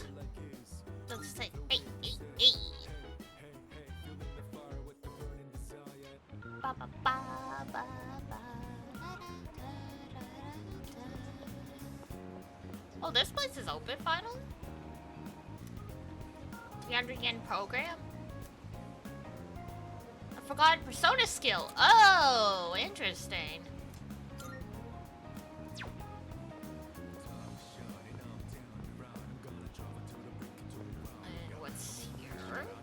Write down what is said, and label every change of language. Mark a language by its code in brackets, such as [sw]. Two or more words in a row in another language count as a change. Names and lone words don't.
[en] Don't say hey, hey, hey. Ba, ba, ba, ba, ba, oh, this place is open finally? 300 yen program? I forgot persona skill. Oh, interesting. And what's here?